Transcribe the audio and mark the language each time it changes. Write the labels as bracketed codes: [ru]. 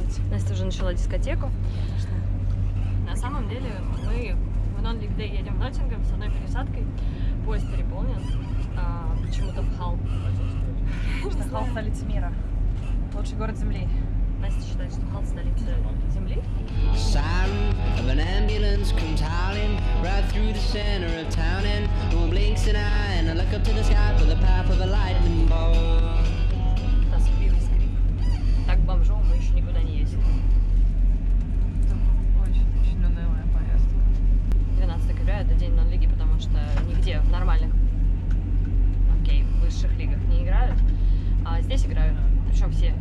[ru] Настя уже начала дискотеку. На самом деле мы в Non-League Day едем в Ноттингем с одной пересадкой. Поезд переполнен. Почему-то в Халл. Потому что Халл столица мира. Лучший город земли. Настя считает, что Халл столица земли. [en] Siren of an ambulance comes howling right through the center of town, and no one blinks an eye, and I look up to the sky for the path of a lightning bolt. [ru] Тоскливый скрип. Так бомжом мы еще никуда не ездили. Очень унылая поездка. 12 декабря это день Non-лиги, потому что нигде в нормальных, высших лигах не играют, а здесь играют. Причем все.